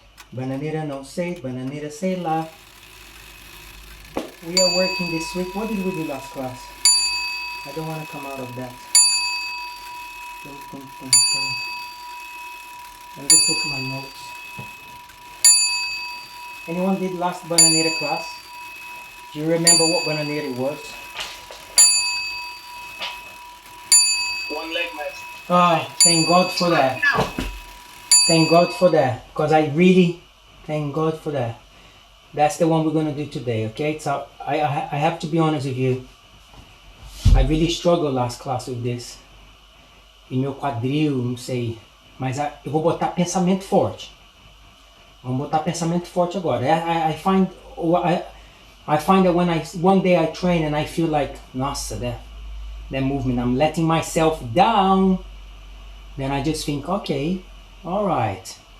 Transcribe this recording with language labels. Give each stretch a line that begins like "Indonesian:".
Portuguese: Bananeira não sei, bananeira sei lá.
English: We are working this week. What did we do last class? I don't want to come out of that. Let me just look at my notes. Anyone did last bananeira class? Do you remember what bananeira was? One leg, master. Oh, thank God for that. Thank God for that. Because I really, thank God for that. That's the one we're going to do today, okay? So I have to be honest with you. I really struggled last class with this.
Portuguese: E meu quadril, não sei. Mas eu vou botar pensamento forte. Vamos botar pensamento forte agora.
English: I find that when one day I train and I feel like, nossa, that movement, I'm letting myself down, then I just think, okay, alright.